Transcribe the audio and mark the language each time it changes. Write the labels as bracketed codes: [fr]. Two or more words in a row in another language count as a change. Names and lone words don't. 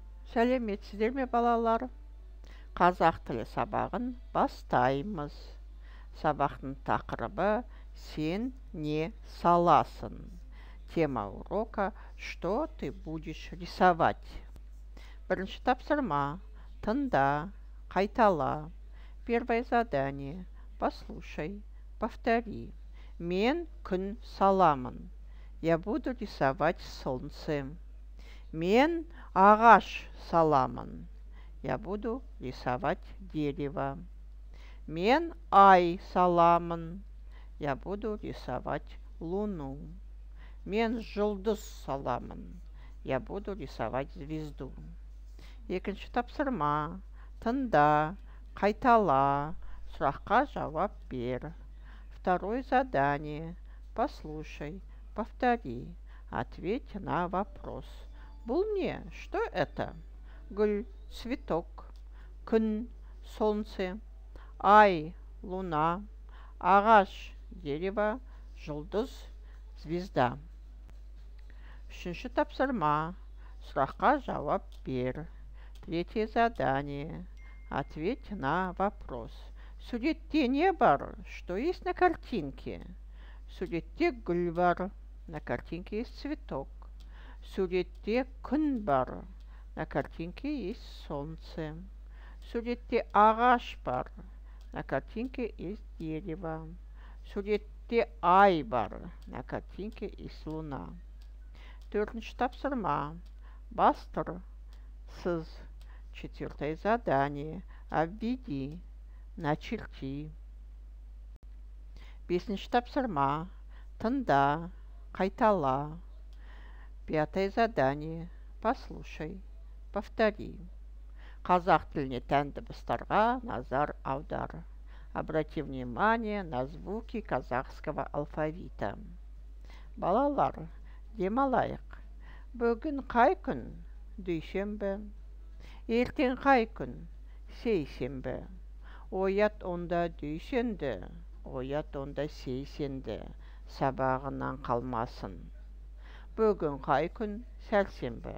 [kk] Сәлеметсіздер ме балалар? Қазақ тілі сабағын бастаймыз. Сабақтың тақырыбы «Сен не саласың?» [ru] Тема урока «Что ты будешь рисовать?» [kk] Бірінші тапсырма. Тыңда, қайтала. [ru] Первое задание. Послушай, повтори. [kk] Мен күн саламын. [ru] Я буду рисовать солнце. [kk] Мен ағаш саламын. [ru] Я буду рисовать дерево. [kk] Мен ай саламын. [ru] Я буду рисовать луну. [kk] Мен жұлдыз саламын. [ru] Я буду рисовать звезду. [kk] Екінші тапсырма. Тыңда, қайтала, сұраққа жауап бер. [ru] Второе задание. Послушай, повтори, ответь на вопрос. [kk] Бұл не? [ru] Что это? [kk] Гүл, цветок, күн, солнце, ай, луна, ағаш, дерево, жұлдыз, звезда. Үшінші тапсырма. Сұраққа жауап бер. [ru] Третье задание. Ответь на вопрос. [kk] Суретте не бар? [ru] Что есть на картинке? [kk] Суретте гүл бар. [ru] На картинке есть цветок. [kk] Суретте күн бар. [ru] На картинке есть солнце. [kk] Суретте ағаш бар. [ru] На картинке есть дерево. [kk] Суретте ай бар. [ru] На картинке есть луна. [kk] Төртінші тапсырма. Бастыр. [ru] Сыз. Четвертое задание. Обведи. Начерти. [kk] Бесінші тапсырма. Тыңда. Қайтала. [ru] Пятое задание. Послушай. Повтори. [kk] Қазақ тіліне тән дыбыстарға назар аудар. [ru] Обрати внимание на звуки казахского алфавита. [kk] Балалар, демалайық. Бүгін қай күн? Дүйшембі. Ертең қай күн? Сейсенбі. Оят онда дүйсенді. Оят онда сейсенді. Сабағынан қалмасын. Бүгін қай күн? Сәрсенбі.